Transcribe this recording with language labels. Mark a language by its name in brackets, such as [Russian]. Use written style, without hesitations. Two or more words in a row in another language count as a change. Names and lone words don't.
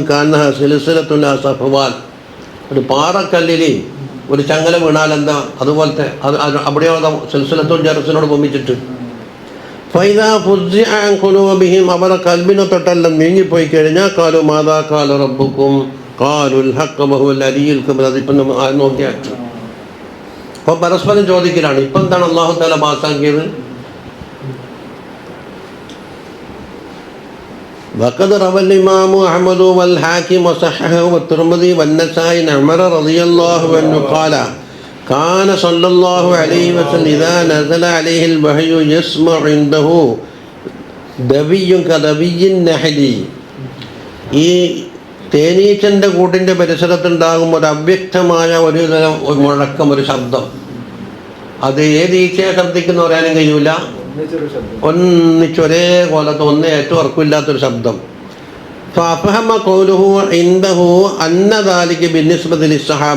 [Arabic] كأنه سلسلة صفوان, [Malayalam] ഒരു പാറക്കല്ലിൽ ഒരു ചങ്ങല വീണാലെന്താ അതുപോലത്തെ അത് അവിടെയോ [Arabic] سلسلة الجرس [Malayalam] പൊമ്പിച്ചിട്ട്. [Arabic] فإذا فزع عن قلوبهم, [Malayalam] അവരുടെ കൽബിനെ തൊട്ടെല്ലാം നീങ്ങിപ്പോയി കഴിഞ്ഞാൽ [Arabic] قالوا ماذا قال ربكم قالوا الحق وهو العلي الكبير. [Malayalam] അതിപ്പം നോക്കിയാൽ അപ്പോൾ പരസ്പരം ചോദിക്കലാണ്, ഇപ്പം എന്താണ് [Arabic] الله تعالى [Malayalam] പാസാക്കിയത്? [Arabic] وقد روى الإمام أحمد والحاكم وصححه والترمذي والنسائي عن عمر رضي الله عنه قال كان صلى الله عليه وسلم إذا نزل عليه الوحي يسمع عنده دبي كدبي النحل. [Malayalam] ഈ തേനീച്ചൻ്റെ കൂട്ടിൻ്റെ പരിസരത്തുണ്ടാകും ഒരു അവ്യക്തമായ ഒരു തരം മുഴക്കം, ഒരു ശബ്ദം. അത് ഏത് ഈച്ചയെ ശബ്ദിക്കുന്ന പറയാനും കഴിയൂല, ഒന്നിച്ചൊരേ കോലത്ത് ഒന്നേ ഏറ്റവും ഉറക്കമില്ലാത്തൊരു ശബ്ദം. [Arabic] فأفهم قوله عنده أن ذلك بالنسبة للصحابة.